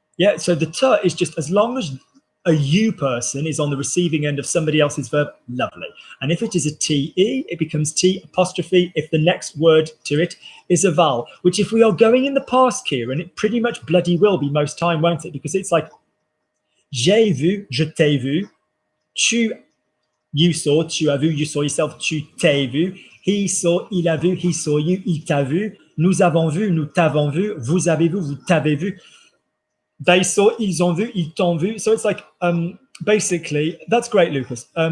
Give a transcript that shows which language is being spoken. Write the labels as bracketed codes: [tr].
[en] Yeah, so the te is just as long as a you person is on the receiving end of somebody else's verb, lovely. And if it is a te, it becomes t apostrophe if the next word to it is a vowel, which if we are going in the past, Kieran, it pretty much bloody will be most time, won't it? Because it's like, [fr] j'ai vu, je t'ai vu, you saw, tu as vu, [en] you saw yourself, [fr] tu t'es vu, he saw, il a vu, [en] he saw you, [fr] il t'a vu, nous avons vu, nous t'avons vu, vous avez vu, vous t'avez vu, [en] they saw, [fr] ils ont vu, ils t'ont vu. [en] So it's like, basically, that's great, Lucas.